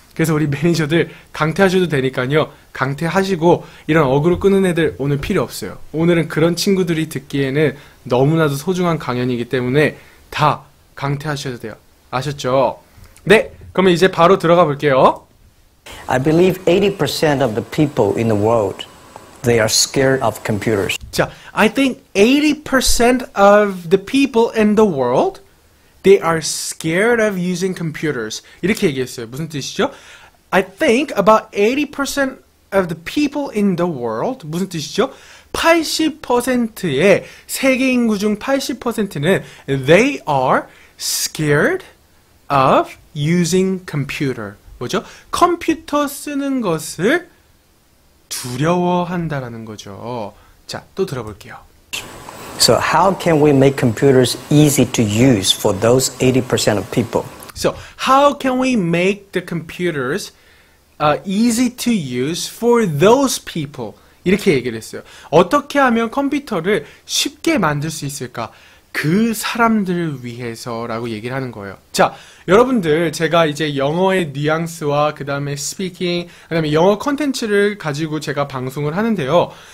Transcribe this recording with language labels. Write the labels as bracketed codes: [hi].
[ko] 그래서 우리 매니저들 강퇴하셔도 되니까요. 강퇴하시고, 이런 어그로 끄는 애들 오늘 필요 없어요. 오늘은 그런 친구들이 듣기에는 너무나도 소중한 강연이기 때문에 다 강퇴하셔도 돼요. 아셨죠? 네, 그러면 이제 바로 들어가 볼게요. [en] I believe 80% of the people in the world, they are scared of computers. 자, I think 80% of the people in the world, they are scared of using computers. [ko] 이렇게 얘기했어요. 무슨 뜻이죠? [en] I think about 80% of the people in the world. [ko] 무슨 뜻이죠? 80%의 세계 인구 중 80%는 [en] they are scared of using computer. [ko] 뭐죠? 컴퓨터 쓰는 것을 두려워한다라는 거죠. 자, 또 들어볼게요. [en] So how can we make computers easy to use for those 80% of people? So, how can we make the computers easy to use for those people? [ko] 이렇게 얘기를 했어요. 어떻게 하면 컴퓨터를 쉽게 만들 수 있을까? 그 사람들을 위해서라고 얘기를 하는 거예요. 자, 여러분들, 제가 이제 영어의 뉘앙스와 그 다음에 스피킹, 그 다음에 영어 컨텐츠를 가지고 제가 방송을 하는데요.